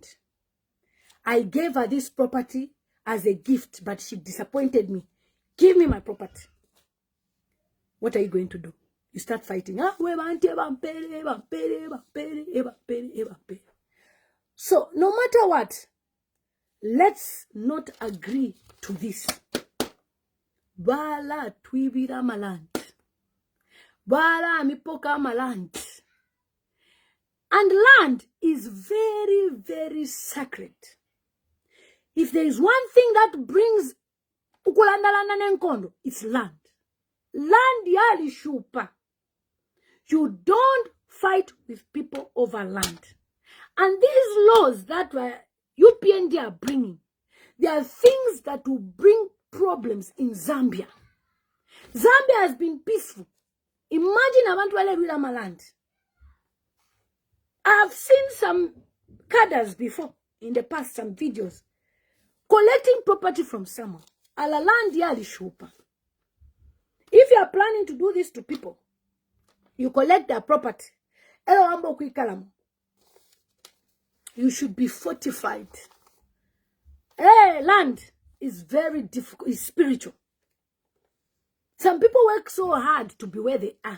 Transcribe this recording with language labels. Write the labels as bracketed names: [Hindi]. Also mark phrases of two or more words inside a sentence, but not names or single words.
[English] I gave her this property as a gift, but she disappointed me. Give me my property. What are you going to do? You start fighting. So, no matter what, Let's not agree to this. [Bemba] Bala twibira maland. Bala mipoka maland. [English] And land is very, very sacred. If there is one thing that brings [Bemba] ukulandalana nenkondo, [English] it's land. [Bemba] Land yali shupa. [English] You don't fight with people over land. And these laws that UPND are bringing, they are things that will bring problems in Zambia. Zambia has been peaceful. Imagine [Bemba] abantu wale [English] land. I've seen some cadres before in the past, some videos, collecting property from someone. [Bemba] Ala land yali shupa. [English] If you are planning to do this to people, you collect their property. You should be fortified. Hey, land is very difficult, it's spiritual. Some people work so hard to be where they are.